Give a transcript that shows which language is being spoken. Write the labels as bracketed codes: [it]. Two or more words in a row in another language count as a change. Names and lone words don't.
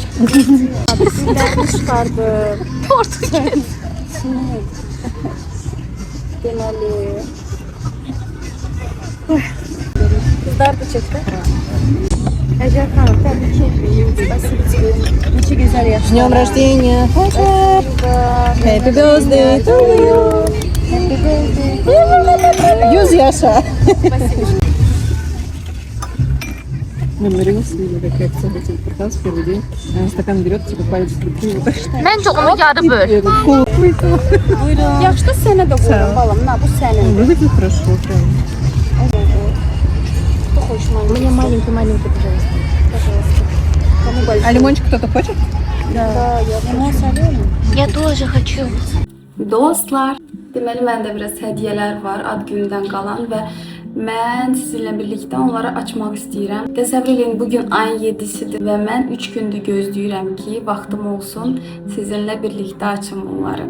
[az] Spasibo. Bizimlərini çıxardım. Tortu Deməli. Kızlar da çəkdi. Əcər xanım, təbrik edirəm. Spasibo. Neçə gözəl yaşlar. [ru] С днем рождения! [en] Happy birthday to you! Happy birthday. [az] 100 yaşa! [ru] Мы Марину видели, как реакция на этот подкаст в первый день. Она стакан берет, типа палец в руки и вот так. [tr] Bence onu yarı böl. [az] Buyurun. Yaxşı da sənə də qoyuram balam. Na, bu sənin. [ru] Выглядит хорошо, прям. Кто хочешь маленький? Мне маленький, пожалуйста. Пожалуйста. Кому большой? А лимончик кто-то хочет? Да, я [tr] limon seviyorum. [ru] Я тоже хочу. [az] Dostlar, deməli məndə biraz hədiyyələr var ad gündən qalan və mən sizinlə birlikdə onları açmaq istəyirəm. Təsəvvür edin, bugün ayın 7-sidir və mən 3 gündür gözləyirəm ki, vaxtım olsun, sizinlə birlikdə açım bunları.